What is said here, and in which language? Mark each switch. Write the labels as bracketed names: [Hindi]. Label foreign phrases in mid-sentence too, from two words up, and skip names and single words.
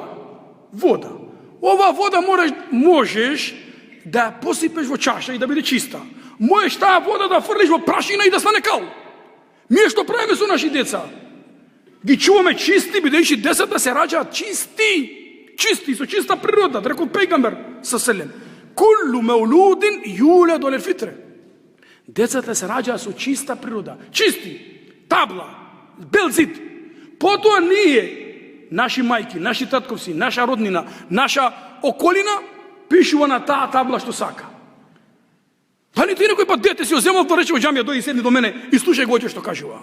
[Macedonian] Ова вода можеш да посипеш во чаша и да биде чиста. Можеш таа вода да фрлиш во прашина и да стане кал. Ние што правиме со наши деца? Ги чуваме чисти, бидејќи децата се раѓаат чисти, со чиста природа, рекол пејгамбер саллаллаху. [Arabic] كل مولود يولد على الفطرة. [Macedonian] Децата се раѓаат со чиста природа, чисти, табла, бел зид. Потоа ние, наши мајки, наши татковци, наша роднина, наша околина, пишува на таа табла што сака. Дали ти некој пат дете си го земал, да рече во џамија, дојди седни до мене и слушај го што кажува?